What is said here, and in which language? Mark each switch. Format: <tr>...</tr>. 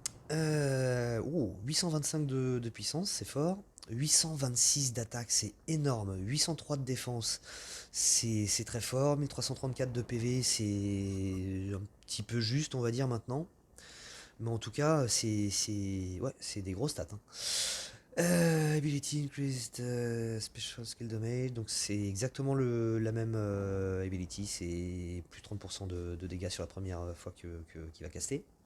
<fr>825 de puissance, c'est fort. 826 d'attaque, c'est énorme. 803 de défense, c'est très fort. 1334 de PV, c'est un petit peu juste, on va dire maintenant. Mais en tout cas, ouais, c'est des gros stats, hein.</fr> <en>Ability increased special skill damage.</en> <fr>Donc c'est exactement la même ability. C'est plus 30% de dégâts sur la première fois qu'il va caster.</fr>